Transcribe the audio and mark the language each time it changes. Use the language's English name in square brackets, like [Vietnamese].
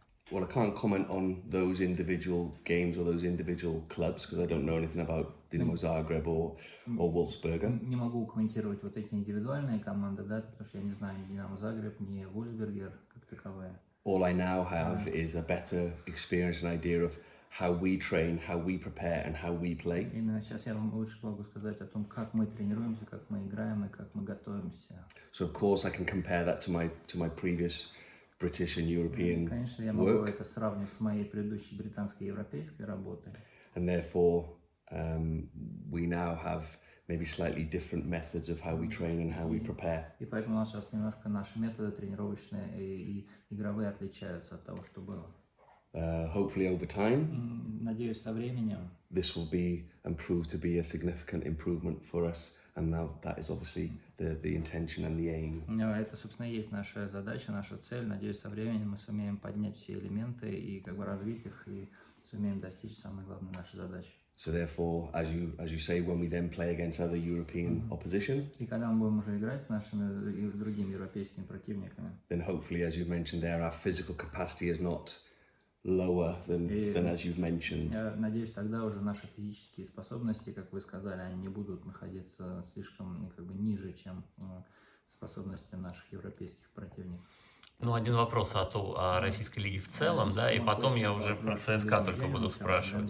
[English] Well, I can't comment on those individual games or those individual clubs because I don't know anything about Dinamo Zagreb or Wolfsburg. [Russian] Не могу комментировать вот эти индивидуальные команды, да, потому что я не знаю ни Динамо Загреб, ни Вольсбергер как таковые. [English] All I now have is a better experience and idea of how we train, how we prepare, and how we play. [Russian] Именно сейчас я вам лучше могу сказать о том, как мы тренируемся, как мы играем и как мы готовимся. [English] So of course I can compare that to my previous British and European [Russian] Конечно, я могу это сравнить с моей предыдущей британской и европейской работой. [English] And therefore, we now have maybe slightly different methods of how we train and how we prepare. [Russian] И поэтому у нас сейчас немножко наши методы тренировочные и игровые отличаются от того, что было. [English] Hopefully over time, [Russian] надеюсь, со временем, [English] this will be and prove to be a significant improvement for us. And now that is obviously the intention and the aim. [Russian] Это, собственно, и есть наша задача, наша цель. Надеюсь, со временем мы сумеем поднять все элементы и как бы развить их и сумеем достичь самой главной нашей задачи. [English] So therefore, as you say, when we then play against other European opposition, [Russian] и когда мы будем уже играть с нашими и другими европейскими противниками, [English] then hopefully, as you've mentioned there, our physical capacity is not lower than as you've mentioned. [Russian] Я надеюсь, тогда уже наши физические способности, как вы сказали, они не будут находиться слишком как бы ниже, чем способности наших европейских противников. Ну, один вопрос о российской лиге в целом, да, и потом я уже про ЦСКА только буду спрашивать.